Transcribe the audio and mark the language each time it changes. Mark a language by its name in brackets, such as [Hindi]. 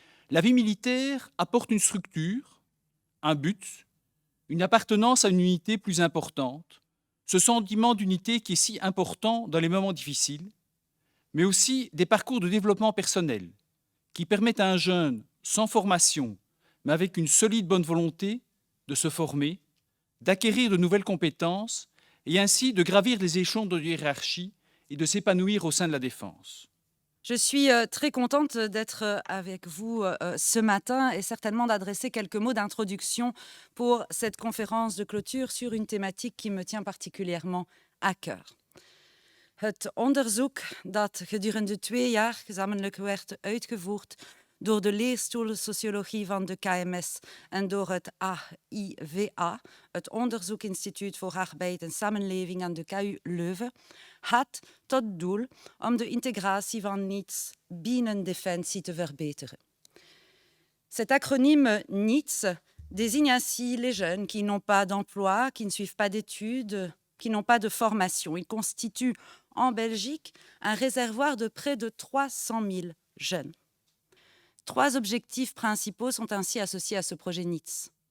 [French] La vie militaire apporte une structure, un but, une appartenance à une unité plus importante, ce sentiment d'unité qui est si important dans les moments difficiles, mais aussi des parcours de développement personnel qui permettent à un jeune sans formation, mais avec une solide bonne volonté, de se former, d'acquérir de nouvelles compétences et ainsi de gravir les échelons de hiérarchie et de s'épanouir au sein de la défense. Je suis très contente d'être avec vous ce matin et certainement d'adresser quelques mots d'introduction pour cette conférence de clôture sur une thématique qui me tient particulièrement à cœur. [Dutch] Het onderzoek dat gedurende 2 jaar gezamenlijk werd uitgevoerd door de leerstoel sociologie van de KMS en door het AIVA, het Onderzoekinstituut voor Arbeid en Samenleving aan de KU Leuven, had tot doel om de integratie van NEETs binnen Defensie te verbeteren. [French] Cet acronyme NEETs désigne ainsi les jeunes qui n'ont pas d'emploi, qui ne suivent pas d'études, qui n'ont pas de formation. Il constitue en Belgique un réservoir de près de 300 000 jeunes. 3 objectifs principaux sont ainsi associés à ce projet NEETs.